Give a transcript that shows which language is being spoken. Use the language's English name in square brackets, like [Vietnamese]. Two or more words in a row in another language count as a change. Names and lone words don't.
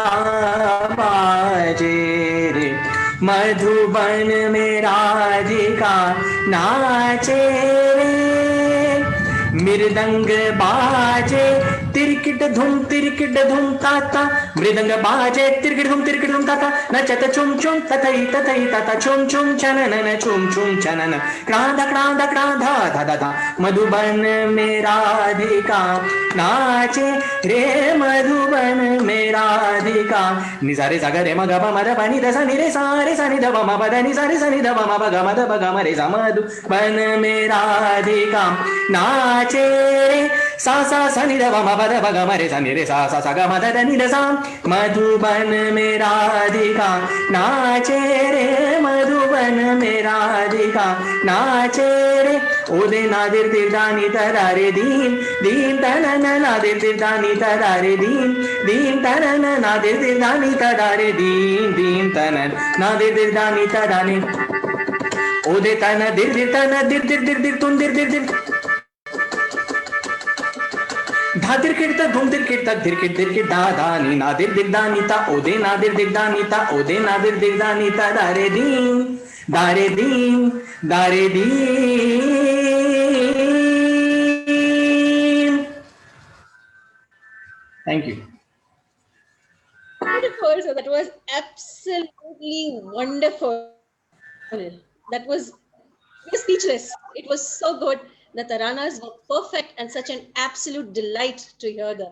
[Hindi] बाजे रे मधुबन में राधिका नाचे रे मृदंग बाजे तिरकिट धूम ताता मृदंग बाजे तिरकिट धूम ताता नचत चुम चुम तथई तथई तथा चुम चुम चनन चुम चुम चनन क्रांधा क्रांधा क्रांधा धा धा धा मधुबन में राधिका नाचे रे मधुबन में राधिका निसारे सागर रे मग म द पानी द सा नि रे सा नि द प म प द नि सा नि द प म प ग म द प ग म रे सा मधुबन में राधिका नाचे रे सा नि द प म प द प ग म रे सा नि रे सा ग म द नि द सा मधुबन में राधिका नाचे रे मधुबन में राधिका नाचे रे ओदे नादिर तिरदानी तरारे दीन दीन तनन नादिर तिरदानी तरारे दीन दीन तनन नादिर तिरदानी तरारे दीन दीन तनन नादिर तिरदानी तराने ओदे तन दिर दिर तन दिर दिर दिर दिर तुम दिर दिर दिर धा दिर किट धूम दिर किट धा धा नी नादिर दिर दानी ता ओदे नादिर दिर दानी ता ओदे नादिर दिर दानी ता दारे दीन दारे दीन दारे दीन [English] thank you Beautiful. So that was absolutely wonderful. That was speechless. It was so good. The taranas were perfect and such an absolute delight to hear them.